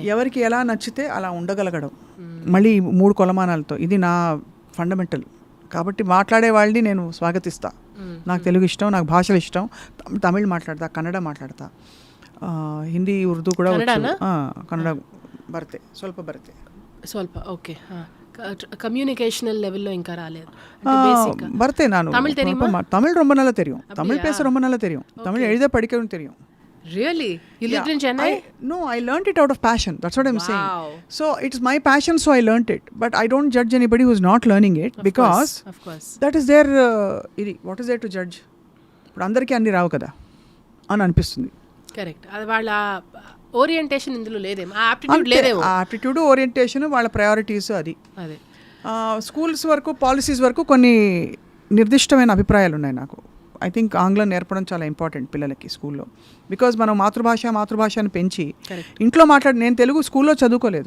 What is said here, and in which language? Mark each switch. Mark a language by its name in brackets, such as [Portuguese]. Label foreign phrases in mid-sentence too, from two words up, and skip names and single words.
[Telugu] ఎవరికి ఎలా నచ్చితే అలా ఉండగలగడం, మళ్ళీ 3 కొలమానాలతో. ఇది నా ఫండమెంటల్. కాబట్టి మాట్లాడే వాళ్ళని నేను స్వాగతిస్తా. నాకు తెలుగు ఇష్టం, నాకు భాషలు ఇష్టం. తమిళ్ మాట్లాడతా, కన్నడ మాట్లాడతా, హిందీ, ఉర్దూ కూడా కన్నడ [Kannada] ಬರ್ತೆ ಸ್ವಲ್ಪ [Telugu] ఓకే. [English] communicational level [Telugu] ఇంకా రాలేదు. [Tamil] பரத்தே நான் தமிழ் தெரியுமா? தமிழ் ரொம்ப நல்லா தெரியும். தமிழ் பேச ரொம்ப நல்லா தெரியும். தமிழ் எழுத படிக்கவும் தெரியும். [English] Really? You lived in Chennai? No, I learned it out of passion. That's what I'm saying. So it's my passion, so I learned it. But I don't judge anybody who's not learning it, because of course that is their what is there to judge? [Telugu] ఇప్పుడు అందరికీ అన్ని రావు కదా అని అనిపిస్తుంది. కరెక్ట్. అది వాళ్ళ ఓరియంటేషన్ ఇందులో లేదేమో, ఆప్టిట్యూడ్ లేదేమో. [English] aptitude, orientation, [Telugu] వాళ్ళ ప్రయారిటీస్ అది. అదే స్కూల్స్ వరకు, పాలసీస్ వరకు కొన్ని నిర్దిష్టమైన అభిప్రాయాలు ఉన్నాయి నాకు. [English] I think [Telugu] ఆంగ్లం నేర్పడం చాలా ఇంపార్టెంట్ పిల్లలకి స్కూల్లో. బికాజ్ మనం మాతృభాషని పెంచి ఇంట్లో నేను తెలుగు స్కూల్లో చదువుకోలేదు.